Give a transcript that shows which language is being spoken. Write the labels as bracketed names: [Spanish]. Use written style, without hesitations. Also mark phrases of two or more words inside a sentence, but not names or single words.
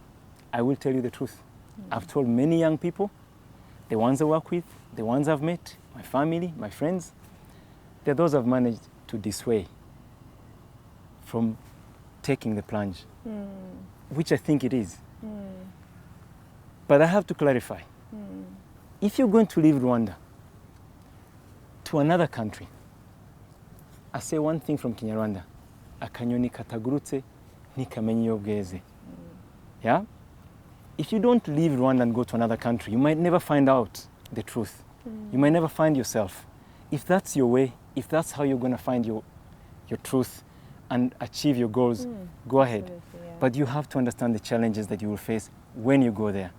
[English] I will tell you the truth. I've told many young people, the ones I work with, the ones I've met, my family, my friends, they're those I've managed to dissuade from taking the plunge, which I think it is. But I have to clarify. If you're going to leave Rwanda to another country, I say one thing from Kinyarwanda, [Kinyarwanda] akanyoni katagurutse ntikamenye iyo bweze. [English] Yeah? If you don't leave Rwanda and go to another country, you might never find out the truth. You might never find yourself. If that's your way, if that's how you're going to find your truth and achieve your goals, go ahead. Absolutely, yeah. But you have to understand the challenges that you will face when you go there.